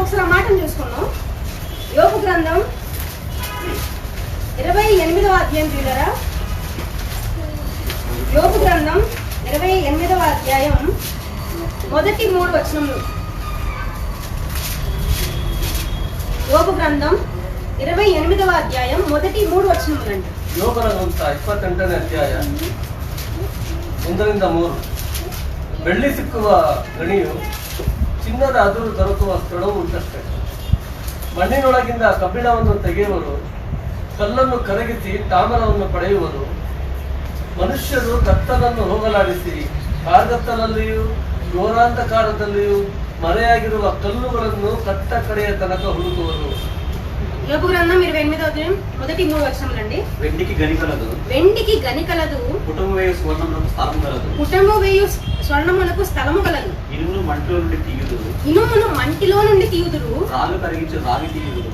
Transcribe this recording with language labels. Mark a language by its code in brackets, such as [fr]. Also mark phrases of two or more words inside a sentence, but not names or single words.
[te] ఒకసారి ఆ మాటను చూసుకున్నాం. యోబు గ్రంథం 28వ అధ్యాయం చూడరా. యోబు గ్రంథం 28వ అధ్యాయం మొదటి 3 వచనములు. యోబు గ్రంథం 28వ అధ్యాయం మొదటి 3 వచనములు అండి. [kn] ಯೋಬನ ಗ್ರಂಥ 28ನೇ ಅಧ್ಯಾಯ 1ರಿಂದ 3. ಬೆಳ್ಳಿ ಸಿಕ್ಕುವ ಗಣಿಯು ಚಿನ್ನದ ಅದುರು ದೊರಕುವ ಸ್ಥಳವು ಉಂಟಷ್ಟೇ. ಮಣ್ಣಿನೊಳಗಿಂದ ಕಬ್ಬಿಣವನ್ನು ತೆಗೆಯುವರು, ಕಲ್ಲನ್ನು ಕರಗಿಸಿ ತಾಮ್ರವನ್ನು ಪಡೆಯುವರು. ಮನುಷ್ಯರು ಕತ್ತಲನ್ನು ಹೋಗಲಾಡಿಸಿ ಕಾರ್ಗತ್ತಲಲ್ಲಿಯೂ ಘೋರಾಂಧಕಾರದಲ್ಲಿಯೂ ಮರೆಯಾಗಿರುವ ಕಲ್ಲುಗಳನ್ನು ಕಟ್ಟ ಕಡೆಯ ತನಕ ಹುಡುಕುವರು. [te] యోబు గ్రంథం 28వ అధ్యాయం మొదటి 3 వచనములండి. వెండికి గని కలదు, వెండికి గని కలదు, పుటము వేయు స్వర్ణమునకు స్థలము కలదు, పుటము వేయు స్వర్ణమునకు స్థలము కలదు, ఇనుమును మంటిలో నుండి తీయుదురు, ఇనుమును మంటిలో నుండి తీయుదురు, రాళ్ళు కరిగించి రాగి తీయుదురు,